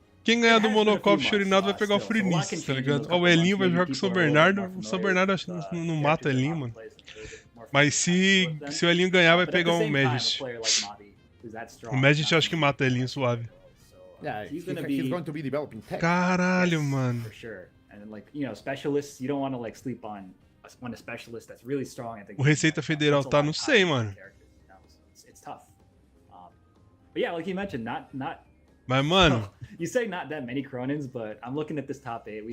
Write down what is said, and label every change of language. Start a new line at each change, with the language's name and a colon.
Portuguese: Quem ganhar do Monokoff e Chorinaldo vai pegar o Frenice, tá ligado? Ó, o Elinho vai jogar com o São Bernardo. O São Bernardo acho que não mata o Elinho, mano. Mas se o Elinho ganhar, vai pegar um Magist. O Magist eu acho que mata o Elinho suave.
English: Yeah, he's going to be developing tech.
Portuguese: Caralho, mano.
English: For sure. And like, you know, specialists, you don't want to like sleep on a specialist that's really strong. I think
Portuguese: O Receita Federal tá, não sei, mano.
English: It's tough. But yeah, like you mentioned, not
Portuguese: Mas, mano,
English: you say not that many Cronins, but I'm looking at this top 8. We